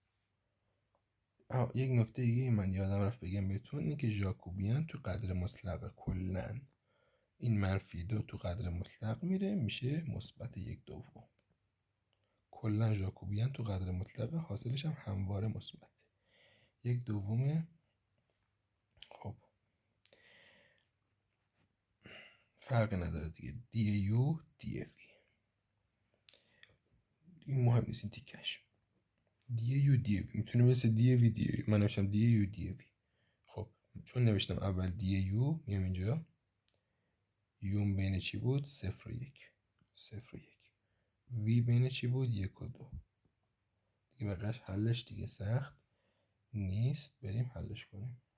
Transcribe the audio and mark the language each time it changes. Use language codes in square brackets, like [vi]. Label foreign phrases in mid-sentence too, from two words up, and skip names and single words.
[fa] یک نکته دیگه من یادم رفت بگم بهتون، اینه که ژاکوبیان تو قدر مطلق کلن این -2 تو قدر مطلق میره میشه -1/2. کلا ژاکوبیان تو قدر مطلق، حاصلش هم همواره مثبت 1/2. خب فرق نداره دیگه، دی یو دی وی، این مهم نیست. این تیکش دی یو دی وی میتونه مثل دی وی دی یو، من نوشتم دی یو دی وی. خب چون نوشتم اول دی یو، میام اینجا یوم بین چی بود؟ 0 و 1. 0 و 1. وی بین چی بود؟ 1 و 2. دیگه بقیش حلش دیگه سخت نیست، بریم حلش کنیم.